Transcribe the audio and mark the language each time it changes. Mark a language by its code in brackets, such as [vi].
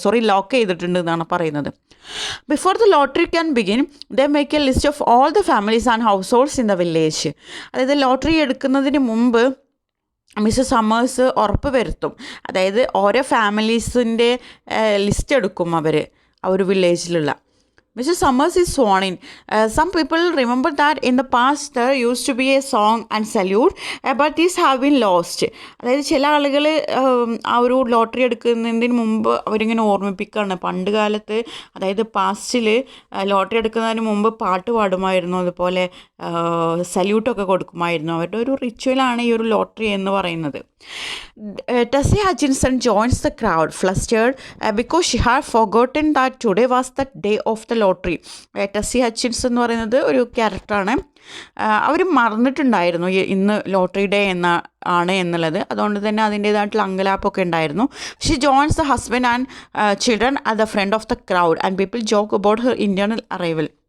[ml] Lock ചെയ്തിട്ടുണ്ട് എന്നാണ് പറയുന്നത്. [en] Before the lottery can begin they make a list of all the families and households in the village. [ml] അതായത് lottery എടുക്കുന്നതിന് മുമ്പ് mister summers ഉറപ്പ് വരുത്തും, അതായത് ഓരോ ഫാമിലീസിൻ്റെ ലിസ്റ്റ് എടുക്കും അവർ ആ ഒരു വില്ലേജിലുള്ള. [en] Mr. Summers is sworn in. Some people remember that in the past there used to be a song and salute, but these have been lost. [ml] അതായത് ചില ആളുകൾ ആ ഒരു ലോട്ടറി എടുക്കുന്നതിന് മുമ്പ് അവരിങ്ങനെ ഓർമ്മിപ്പിക്കുകയാണ്, പണ്ട് കാലത്ത് അതായത് പാസ്റ്റിൽ ലോട്ടറി എടുക്കുന്നതിന് മുമ്പ് പാട്ട് പാടുമായിരുന്നു, അതുപോലെ സല്യൂട്ടൊക്കെ കൊടുക്കുമായിരുന്നു. അവരുടെ ഒരു റിച്വലാണ് ഈ ഒരു ലോട്ടറി എന്ന് പറയുന്നത്. [en] Tessie Hutchinson joins the crowd, flustered because she had forgotten that today was the day of the lottery. [ml] Tessy Hutchinson എന്ന് പറയുന്നത് ഒരു ക്യാരക്ടറാണ്. അവർ മറന്നിട്ടുണ്ടായിരുന്നു ഇന്ന് ലോട്ടറി ഡേ ആണ് എന്നുള്ളത്. അതുകൊണ്ട് തന്നെ അതിൻ്റേതായിട്ടുള്ള അങ്കലാപ്പൊക്കെ ഉണ്ടായിരുന്നു. [en] She joins the husband and children at the front of the crowd and people joke about her internal arrival.